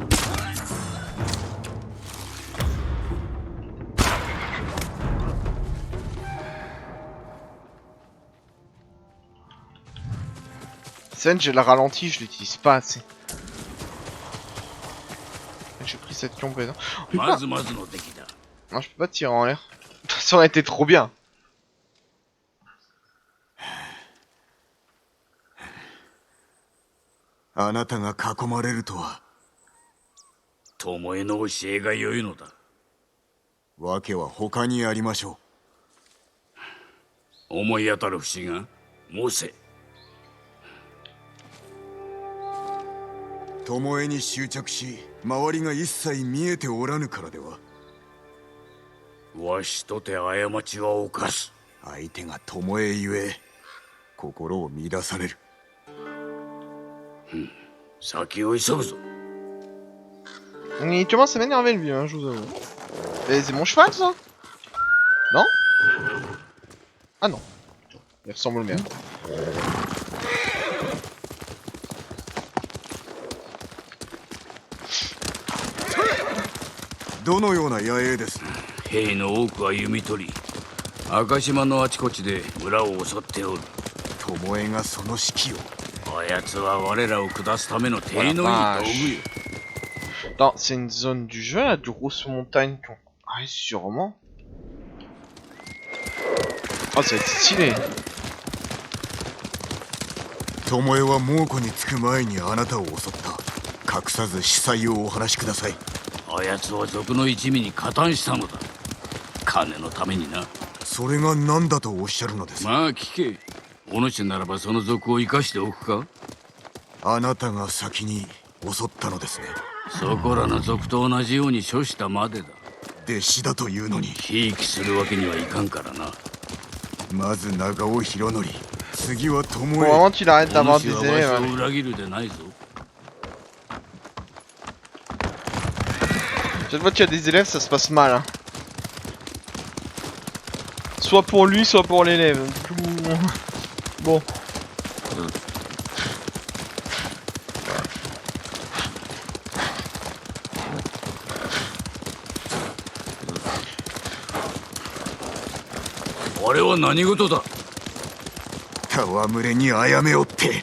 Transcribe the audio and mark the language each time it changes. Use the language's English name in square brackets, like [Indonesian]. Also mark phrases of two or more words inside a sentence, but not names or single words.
[French] Scène, j'ai la ralenti, je l'utilise pas assez. J'ai pris cette pion présent. Non, je peux pas tirer en l'air. Ça aurait été trop bien. [Japanese] あなたが囲まれるとは。巴の教えが良いのだ。訳は他にありましょう。思い当たる節が申せ。巴に執着し、周りが一切見えておらぬからでは。わしとて過ちは犯す。相手が巴ゆえ、心を乱される。先を急ぐぞ。 [French] Il commence à m'énerver lui, hein, je vous avoue. C'est mon cheval ça? Non? Ah non. Il ressemble au mien. [Japanese] どのような野営です？兵の多くは弓取り、赤島のあちこちで村を襲っておる。巴がその指揮を。あやつは我らを下すための手のいい道具よ。 [French] Attends, c'est une zone du jeu là, de grosses montagnes qu'on... Ah, sûrement. Oh, ça va être stylé. [Japanese] 巴は猛虎につく前にあなたを襲った。隠さず司祭をお話しください。あやつは賊の一味に加担したのだ。金のためにな。それが何だとおっしゃるのです？まあ聞け。お主ならばその賊を生かしておくか？あなたが先に襲ったのですね。そこらの賊と同じように処したまでだ。弟子だというのに。ひいきするわけにはいかんからな。まず長尾博則、次は巴。 [French] Faut vraiment qu'il arrête d'avoir des élèves. [Japanese] お主はわしを裏切るでないぞ。 [French] Chaque fois qu'il y a des élèves, ça se passe mal. Hein. Soit pour lui, soit pour l'élève. Bon. [Japanese] 戯れにあやめおって。